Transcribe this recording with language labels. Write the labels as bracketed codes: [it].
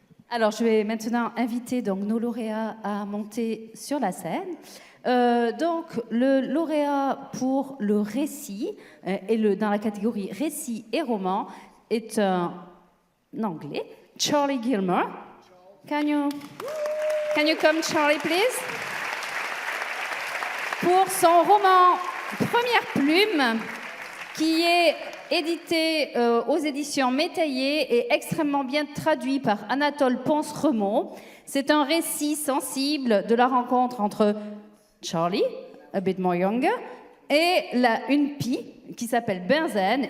[fr] Alors, je vais maintenant inviter donc, nos lauréats à monter sur la scène. Donc, le lauréat pour le récit, dans la catégorie récit et roman, est un Anglais, Charlie Gilmore. [en] Can you come, Charlie, please? [fr] Pour son roman Première Plume, qui est édité aux éditions Métayer et extrêmement bien traduit par Anatole Ponce-Remont. C'est un récit sensible de la rencontre entre Charlie, [en] a bit more younger, [fr] et une pie qui s'appelle Benzen.